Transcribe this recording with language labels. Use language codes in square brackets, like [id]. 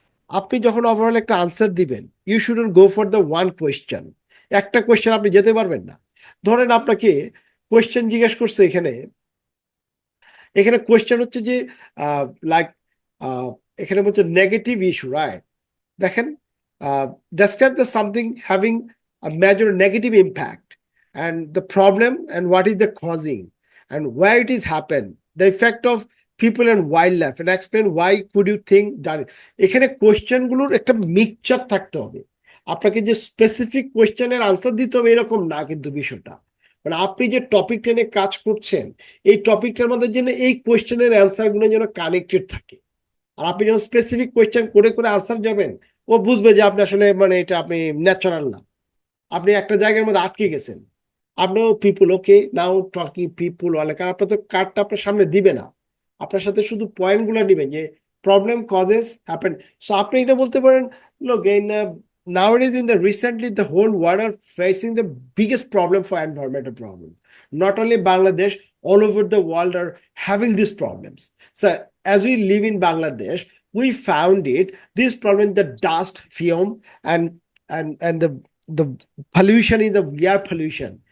[bn] আপনি যখন ওভারঅল একটা আনসার দিবেন, [en] You shouldn't go for the one question. [bn] একটা কোয়েশ্চেন আপনি যেতে পারবেন না। ধরেন আপনাকে কোয়েশ্চেন জিজ্ঞেস করছে, এখানে এখানে কোয়েশ্চেন হচ্ছে যে লাইক এখানে বলছে নেগেটিভ ইস্যু, রাইট? দেখেন, [en] describe the something having a major negative impact and the problem and what is the causing and where it is happened, the effect of people and wildlife, and explain why could you think that। [bn] এখানে question গুলোর একটা mixture থাকতে হবে। আপনাকে যে specific কোয়েশ্চেনের answer দিতে হবে এরকম না, কিন্তু বিষয়টা মানে আপনি যে টপিক টেনে কাজ করছেন, এই টপিকটার মধ্যে যেন এই কোয়েশ্চেনের অ্যান্সার গুলো যেন কানেক্টেড থাকে। আর আপনি যখন স্পেসিফিক কোয়েশ্চেন করে করে আনসার যাবেন, ও বুঝবে যে আপনি আসলে মানে এটা আপনি ন্যাচারাল না, আপনি একটা জায়গার মধ্যে আটকে গেছেন। আপনিও পিপুল, ওকে নাও টকিং পিপুল অনেক, কারণ আপনার তো কার্ডটা আপনার সামনে দিবে না, আপনার সাথে শুধু পয়েন্ট গুলো নিবেন যে প্রবলেম কজেস হ্যাপেন। [en] so [bn] আপনি এটা বলতে পারেন, [en] লোক in nowadays in the recently the whole world are facing the biggest problem for environmental problems, not only Bangladesh, all over the world are having these problems. So as we live in Bangladesh, we found it this problem, the dust fume and the pollution is the air pollution.